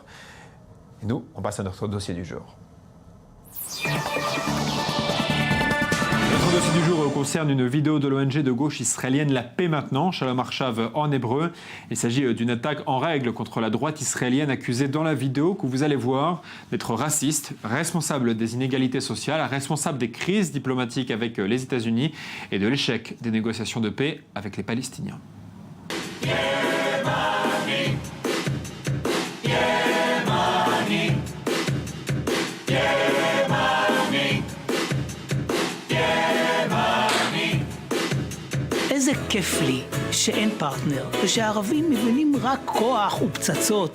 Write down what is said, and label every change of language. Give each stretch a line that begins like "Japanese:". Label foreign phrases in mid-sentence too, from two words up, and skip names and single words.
French: Et nous, on passe à notre dossier du jour. Notre dossier du jour concerne une vidéo de l'ONG de gauche israélienne La Paix Maintenant, Shalom Arshav en hébreu. Il s'agit d'une attaque en règle contre la droite israélienne accusée dans la vidéo que vous allez voir d'être raciste, responsable des inégalités sociales, responsable des crises diplomatiques avec les États-Unis et de l'échec des négociations de paix avec les Palestiniens.
Hebrew: איזה כיף לי שאין פרטנר ושהערבים מבינים רק כוח ופצצות.